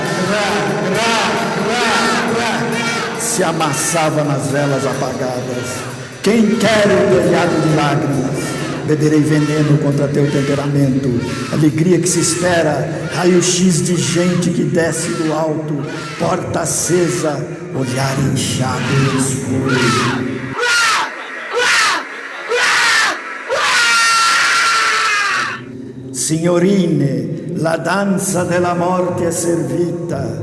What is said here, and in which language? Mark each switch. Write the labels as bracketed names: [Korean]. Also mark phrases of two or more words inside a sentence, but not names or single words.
[Portuguese] crá, se amassava nas velas apagadas. Quem quer o telhado de lágrimas? Beberei veneno contra teu temperamento, alegria que se espera, raio-x de gente que desce do alto, porta acesa, olhar inchado e escuro. [Italian] Signorine, la danza della morte è servita.